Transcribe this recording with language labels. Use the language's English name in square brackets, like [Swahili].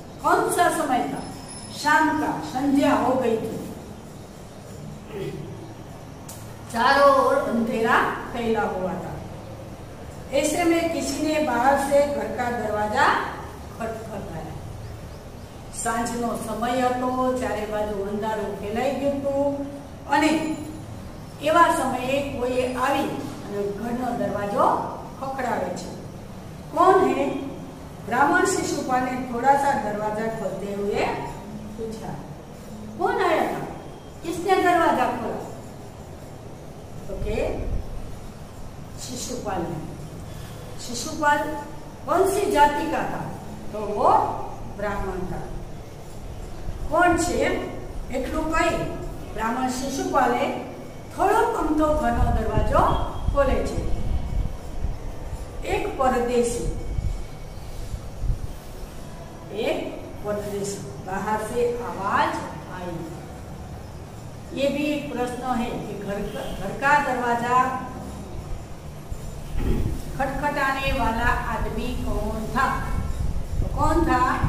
[Hindi] कौन सा समय था? शाम का, संध्या हो गई थी, चारों ओर अंधेरा फैला हुआ था। ऐसे में किसी ने बाहर से घर का दरवाजा खटखटाया। [Gujarati] सांझनो समय હતો, ચારે બાજુ અંધારું ફેલાઈ ગયું હતું અને એવા સમયે કોઈએ આવી અને ઘરનો દરવાજો ખખડાવે છે। [Hindi] कौन है? ब्राह्मण शिशुपाल ने थोड़ा सा दरवाजा खोलते हुए पूछा। कौन आया था? किसने दरवाजा खोला? तो के शिशुपाल ने। शिशुपाल कौन सी जाति का था? तो वो ब्राह्मण था। [Gujarati] कौन छे એટલું કઈ બ્રાહ્મણ શિશુપાલે થોડો અમથો ઘરનો દરવાજો ખોલે છે। [Hindi] एक परदेशी बाहर से आवाज आई। ये भी एक प्रश्न है कि घर का दरवाजा खटखटाने वाला आदमी कौन था? तो कौन था?